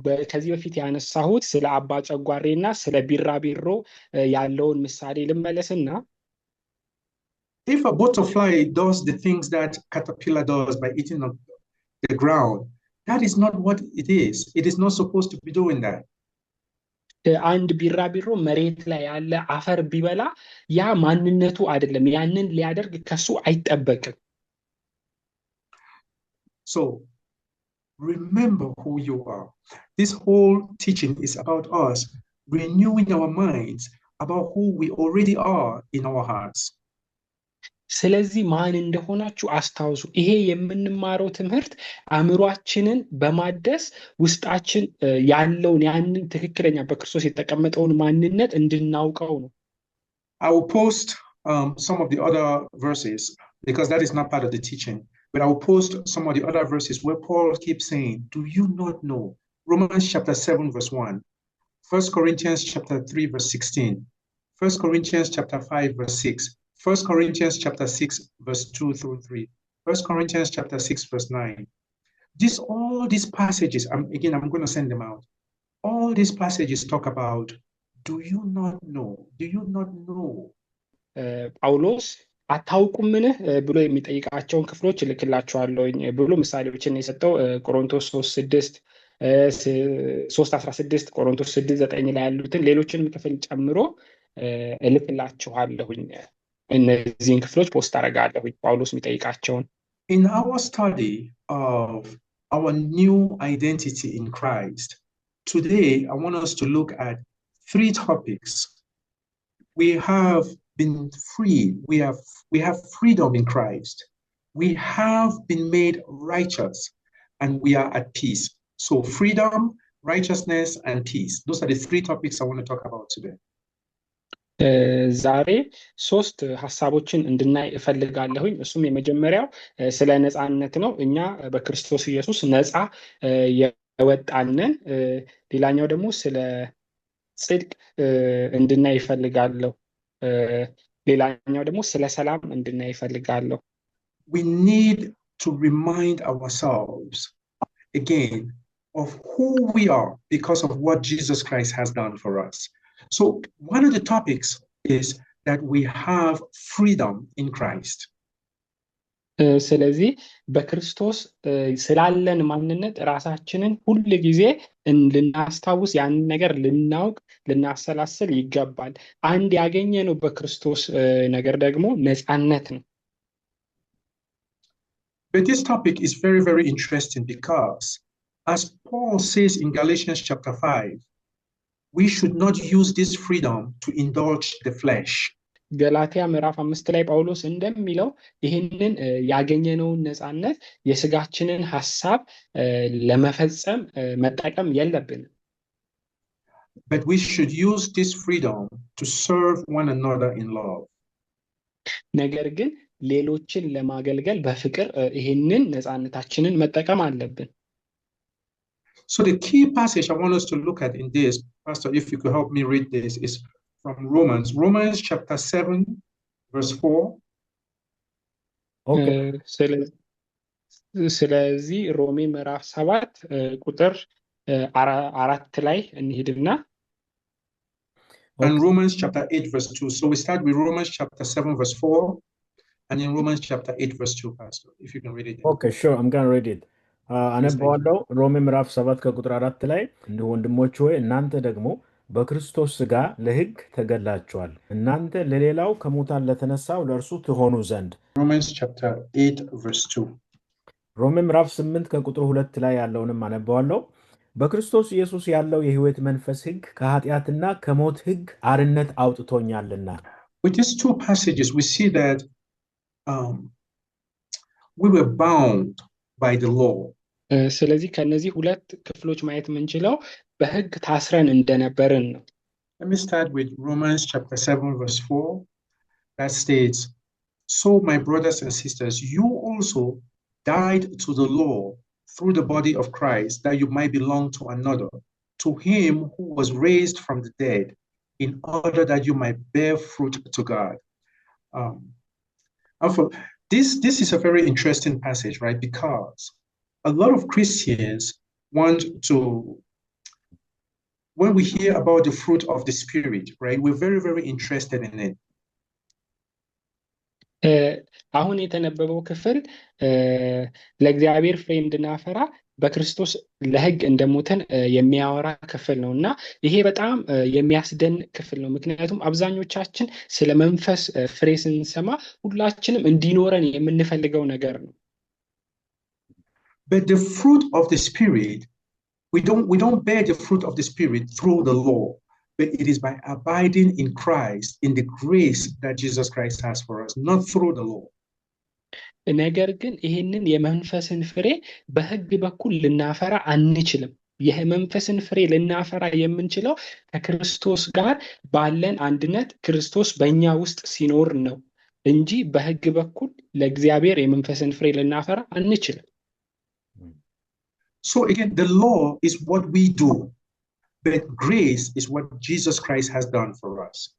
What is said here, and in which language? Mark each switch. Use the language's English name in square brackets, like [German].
[Amharic] ከዚህ በፊት ያነሳሁት ስለ አባ ጨጓሬና ስለ ቢራቢሮ ያለውን ምሳሌ ልመለስና [English] if a butterfly does the things that caterpillar does by eating the ground, that is not what it is. It is not supposed to be doing that. [Amharic] አንድ ቢራቢሮ መሬት ላይ ያለ አፈር ቢበላ ያ ማንነቱ አይደለም፣ ያንን ሊያደርግ ከሱ አይጠበቅም። [English] So remember who you are. This whole teaching is about us renewing our minds about who we already are in our hearts. [Amharic] ስለዚህ ማን እንደሆናችሁ አስታውሱ። ይሄ የምንማረው ትምህርት አእምሯችንን በማደስ ውስጣችን ያለውን ያንን ትክክለኛ በክርስቶስ የተቀመጠውን ማንነት እንድናውቀው ነው። [English] I will post some of the other verses because that is not part of the teaching, but I will post some of the other verses where Paul keeps saying, do you not know? Romans chapter 7 verse 1, 1 Corinthians chapter 3 verse 16, 1 Corinthians chapter 5 verse 6, 1 Corinthians chapter 6 verse 2 through 3, 1 Corinthians chapter 6 verse 9. All these passages, I'm going to send them out. All these passages talk about, do you not know? Do you not know? [Amharic] ጳውሎስ አታውቁምን ብሎ የሚጠይቃቸውን ክፍሎች እልክላችኋለሁኝ ብሎ ምሳሌዎችን የሰጠው ቆሮንቶስ 3:6 3:16 ቆሮንቶስ 6:9 ላይ ያሉትን ሌሎችንም ክፍል ጨምሮ እልክላችኋለሁኝ። እነዚህን ክፍሎች ፖስት አደርጋለሁኝ ጳውሎስ የሚጠይቃቸውን። [English] In our study of our new identity in Christ, today I want us to look at 3 topics. We have been free. We have freedom in Christ. We have been made righteous and we are at peace. So freedom, righteousness, and peace. Those are the 3 topics I want to talk about today. [Amharic] ዛሬ 3 ሐሳቦችን እንድናይ እፈልጋለሁኝ። እሱም የመጀመሪያው ስለ ነፃነት ነው። እኛ በክርስቶስ ኢየሱስ ነፃ የወጣንን። ሌላኛው ደግሞ ስለ ጽድቅ እንድናይ ይፈልጋለሁ። ሌላኛው ደግሞ ስለ ሰላም እንድናይ ይፈልጋለሁ። [English] We need to remind ourselves again of who we are because of what Jesus Christ has done for us. So one of the topics is that we have freedom in Christ. [Amharic] ስለዚህ በክርስቶስ ስላለን ማንነት ራሳችንን ሁል ጊዜ ልናስታውስ ያንን ነገር ልናውቅ ልናሰላስል ይገባል። አንድ ያገኘነው በክርስቶስ ነገር ደግሞ ነፃነት ነው። [English] But this topic is very, very interesting because, as Paul says in Galatians chapter 5, we should not use this freedom to indulge the flesh. [Amharic] ገላትያ ምዕራፍ 5 ላይ ጳውሎስ እንደሚለው ይህንን ያገኘነውን ነፃነት የስጋችንን ሐሳብ ለመፈጸም መጠቀም የለብንም። [English] But we should use this freedom to serve one another in love. [Amharic] ነገር ግን ሌሎችን ለማገልገል በፍቅር ይህንን ነፃነታችንን መጠቀም አለብን። [English] So the key passage I want us to look at in this, Pastor, if you could help me read this, is from Romans chapter 7, verse 4. Okay. [Amharic] ስለዚህ ሮሜ ምዕራፍ 7 ቁጥር 4 ላይ እንሂድና [English] and Romans chapter 8 verse 2. So we start with Romans chapter 7 verse 4 and in Romans chapter 8 verse 2, Pastor, if you can read it. Okay, sure, I'm going to read it. [Amharic] አነባዋለሁ። ሮሜ ምዕራፍ 7 ከቁጥር 4 ላይ እንዲሁ ወንድሞች ሆይ እናንተ ደግሞ በክርስቶስ ሥጋ ለሕግ ተገላችኋል፣ እናንተ ለሌላው ከሙታን ለተነሳው ለእርሱ ትሆኑ ዘንድ። [English] Romans chapter 8 verse 2. [Amharic] ሮሜ ምዕራፍ 8 ከቁጥር 2 ላይ ያለውንም አነባዋለሁ። በክርስቶስ ኢየሱስ ያለው የሕይወት መንፈስ ሕግ ከኃጢአትና ከሞት ሕግ አርነት አውጥቶኛልና። [English] With these two passages we see that we were bound by the law. [Amharic] ስለዚህ ከነዚህ ሁለት ክፍሎች ማየት የምንችለው በሕግ ታስረን እንደነበርን ነው። [English] Let me start with Romans chapter 7 verse 4 that states, so my brothers and sisters, you also died to the law through the body of Christ, that you might belong to another, to him who was raised from the dead, in order that you might bear fruit to God. This is a very interesting passage, right? Because a lot of Christians want to, when we hear about the fruit of the Spirit, right, we're very, very interested in it. [Amharic] አሁን የተነበበው ክፍል ለእግዚአብሔር ፍሬ እንድናፈራ በክርስቶስ ለሕግ እንደሞተን የሚያወራ ክፍል ነው እና ይሄ በጣም የሚያስደንቅ ክፍል ነው። ምክንያቱም አብዛኞቻችን ስለ መንፈስ ፍሬ ስንሰማ ሁላችንም እንዲኖረን የምንፈልገው ነገር ነው። [English] But the fruit of the Spirit, we don't bear the fruit of the Spirit through the law, but it is by abiding in Christ, in the grace that Jesus Christ has for us, not through the law. [Amharic] ነገር ግን ይህንን የመንፈስን ፍሬ በሕግ በኩል ልናፈራ አንችልም። የመንፈስን ፍሬ ልናፈራ የምንችለው ከክርስቶስ ጋር ባለን አንድነት ክርስቶስ በእኛ ውስጥ ሲኖር ነው እንጂ በሕግ በኩል ለእግዚአብሔር የመንፈስን ፍሬ ልናፈራ አንችልም። [English] So again, the law is what we do, but grace is what Jesus Christ has done for us.